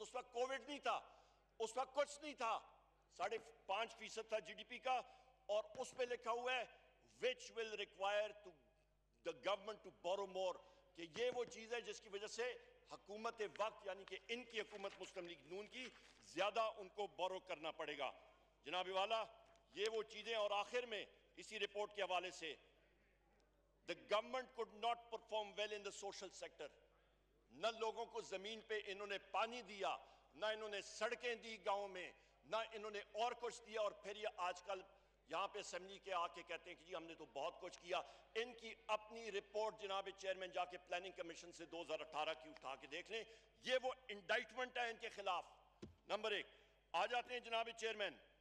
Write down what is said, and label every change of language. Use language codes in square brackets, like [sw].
[ur] اس وقت کووڈ نہیں تھا, اس وقت کچھ نہیں تھا, 5.5% تھا جی ڈی پی کا, اور اس پہ لکھا ہوا ہے [en] which will require to the government to borrow more, [ur] کہ یہ وہ چیز ہے جس کی وجہ سے حکومت وقت یعنی کہ ان کی حکومت مسلم لیگ نون کی زیادہ ان کو بورو کرنا پڑے گا. جناب والا, یہ وہ چیزیں, اور آخر میں اسی رپورٹ کے حوالے سے [en] the government could not perform well in the social sector. [ur] نہ لوگوں کو زمین پہ انہوں نے پانی دیا، نہ انہوں نے سڑکیں دی گاؤں میں، نہ انہوں نے اور کچھ دیا، اور پھر یہ آج کل یہاں پہ اسمبلی کے آ کے کہتے ہیں کہ جی ہم نے تو بہت کچھ کیا۔ ان کی اپنی رپورٹ جناب چیئرمین جا کے پلاننگ کمیشن سے 2018 کی اٹھا کے دیکھ لیں، یہ وہ انڈائٹمنٹ ہے ان کے خلاف۔ نمبر ایک آ جاتے ہیں جناب چیئرمین،